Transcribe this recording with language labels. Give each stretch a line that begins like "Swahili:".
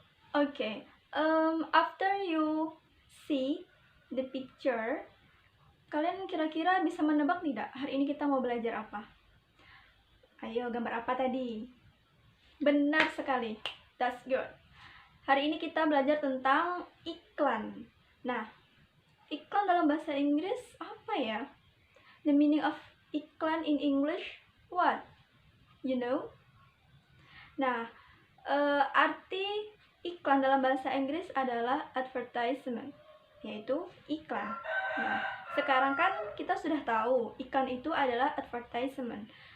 English: Okay, after you see the picture,
Indonesian: kalian kira-kira bisa menebak tidak hari ini kita mau belajar apa? Ayo, gambar apa tadi? Benar sekali.
English: That's good.
Indonesian: Hari ini kita belajar tentang iklan. Nah, iklan dalam bahasa Inggris apa ya?
English: The meaning of iklan in English, what? You know?
Indonesian: Nah, arti iklan dalam bahasa Inggris adalah advertisement, yaitu iklan. Nah, sekarang kan kita sudah tahu iklan itu adalah advertisement.